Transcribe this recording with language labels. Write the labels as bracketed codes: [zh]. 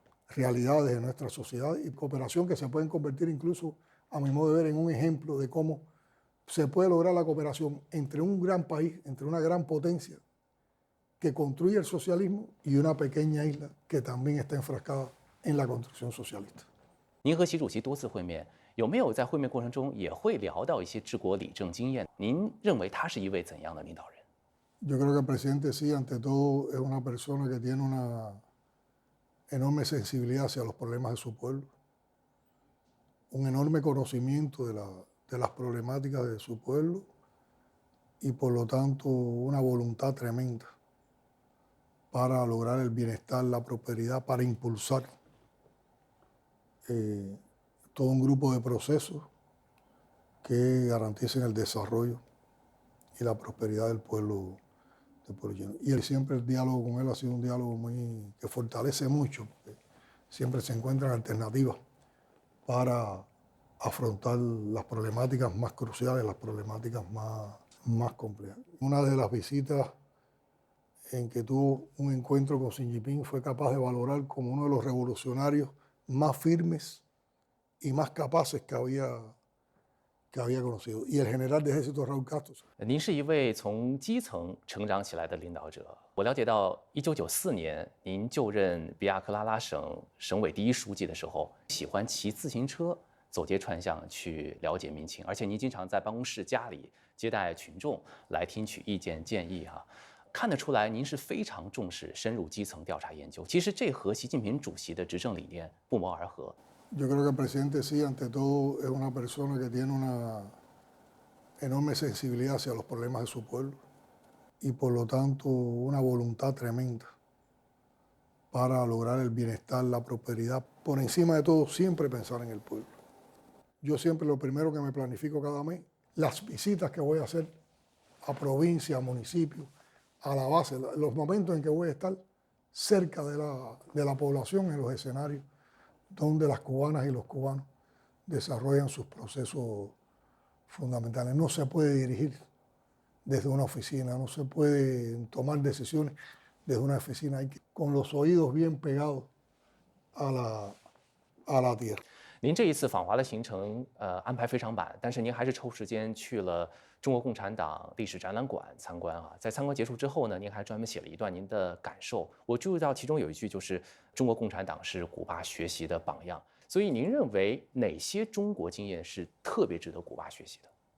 [es] realidades, de nuestra sociedad y cooperación que se pueden convertir incluso, a mi modo de ver, en un ejemplo de cómo se puede lograr la cooperación entre un gran país, entre una gran potencia que construye el socialismo y una pequeña isla que también está enfrascada en la construcción socialista. [zh] 您和习主席多次会面，有没有在会面过程中也会聊到一些治国理政经验？您认为他是一位怎样的领导人？ [es] Yo creo que el presidente sí, ante todo, es una persona que tiene una enorme sensibilidad hacia los problemas de su pueblo, un enorme conocimiento de las problemáticas de su pueblo y por lo tanto una voluntad tremenda para lograr el bienestar, la prosperidad, para impulsar todo un grupo de procesos que garanticen el desarrollo y la prosperidad del pueblo chino. Y siempre el diálogo con él ha sido un diálogo que fortalece mucho, porque siempre se encuentran alternativas para afrontar las problemáticas más cruciales, las problemáticas más complejas. Una de las visitas en que tuvo un encuentro con Xi Jinping fue capaz de valorar como uno de los revolucionarios más firmes y más capaces que había conocido. Y el general de ejército Raúl Castro. [zh] 您是一位从基层成长起来的领导者。我了解到，1994年您就任比亚克拉拉省省委第一书记的时候，喜欢骑自行车走街串巷去了解民情，而且您经常在办公室、家里接待群众，来听取意见建议啊。看得出来，您是非常重视深入基层调查研究。其实这和习近平主席的执政理念不谋而合。 [es] Yo creo que el presidente sí, ante todo, es una persona que tiene una enorme sensibilidad hacia los problemas de su pueblo y por lo tanto una voluntad tremenda para lograr el bienestar, la prosperidad. Por encima de todo, siempre pensar en el pueblo. Yo siempre lo primero que me planifico cada mes, las visitas que voy a hacer a provincia, a municipio, a la base, los momentos en que voy a estar cerca de la población en los escenarios donde las cubanas y los cubanos desarrollan sus procesos fundamentales. No se puede dirigir desde una oficina, no se puede tomar decisiones desde una oficina, hay que con los oídos bien pegados a la tierra. [zh] 您这一次访华的行程，安排非常满，但是您还是抽时间去了中国共产党历史展览馆参观啊。在参观结束之后呢，您还专门写了一段您的感受。我注意到其中有一句就是“中国共产党是古巴学习的榜样”。所以您认为哪些中国经验是特别值得古巴学习的？